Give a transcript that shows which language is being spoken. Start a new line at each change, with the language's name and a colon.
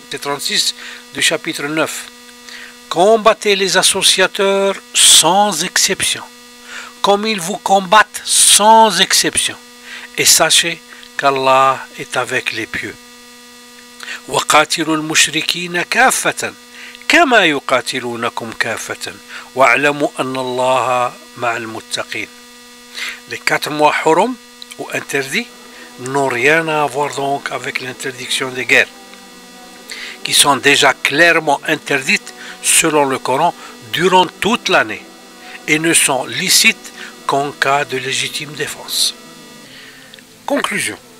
French: Verset 36 du chapitre 9. Combattez les associateurs sans exception, comme ils vous combattent sans exception, et sachez qu'Allah est avec les pieux.
Arabic: وقاتلوا المشركين كافة كما يقاتلونكم كافة واعلموا أن الله مع المتقين.
French: Les 4 mois hurum ou interdits n'ont rien à voir donc avec l'interdiction des guerres, qui sont déjà clairement interdites selon le Coran durant toute l'année et ne sont licites qu'en cas de légitime défense. Conclusion.